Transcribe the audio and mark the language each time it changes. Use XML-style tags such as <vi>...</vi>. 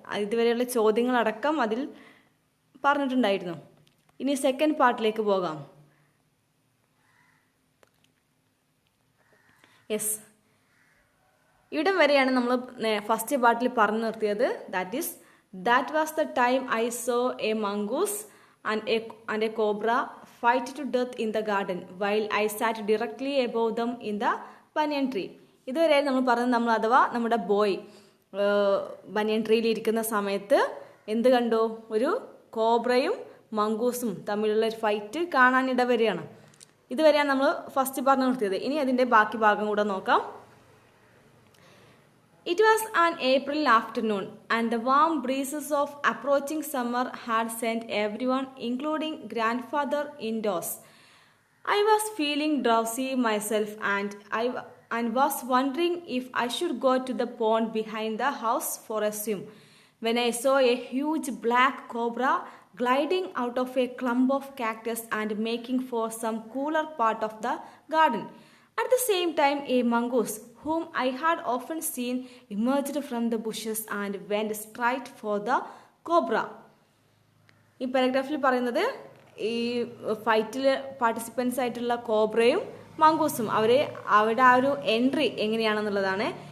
<ml>ഇതുവരെയുള്ള ചോദ്യങ്ങളടക്കം അതിൽ പറഞ്ഞിട്ടുണ്ടായിരുന്നു. ഇനി സെക്കൻഡ് പാർട്ടിലേക്ക് പോകാം. യെസ്, ഇവിടം വരെയാണ് നമ്മൾ ഫസ്റ്റ് പാർട്ടിൽ പറഞ്ഞു നിർത്തിയത്.</ml> <en>That was the time I saw a mongoose and a cobra fight to death in the garden while I sat directly above them in the banyan tree.</en> <ml>ഇതുവരെ നമ്മൾ പറഞ്ഞത് അഥവാ നമ്മുടെ ബോയ് ബനിയൻ ട്രീയിൽ ഇരിക്കുന്ന സമയത്ത് എന്ത് കണ്ടു? ഒരു കോബ്രയും മംഗൂസും തമ്മിലുള്ള ഒരു ഫൈറ്റ് കാണാനിടവരെയാണ്. ഇതുവരെയാണ് നമ്മൾ ഫസ്റ്റ് പറഞ്ഞു നിർത്തിയത്. ഇനി അതിൻ്റെ ബാക്കി ഭാഗം കൂടെ നോക്കാം.</ml> <en>It was an April afternoon, and the warm breezes of approaching summer had sent everyone, including grandfather, indoors. I was feeling drowsy myself, and was wondering if I should go to the pond behind the house for a swim, when I saw a huge black cobra gliding out of a clump of cactus and making for some cooler part of the garden. At the same time, a mongoose, whom I had often seen, emerged from the bushes and went straight for the cobra.</en> <ml>ഈ പാരഗ്രാഫിൽ പറയുന്നത് ഈ ഫൈറ്റിൽ participants ആയിട്ടുള്ള കോബ്രയും മംഗൂസും അവരുടെ ആ ഒരു entry എങ്ങനെയാണെന്നുള്ളതാണ്.</ml>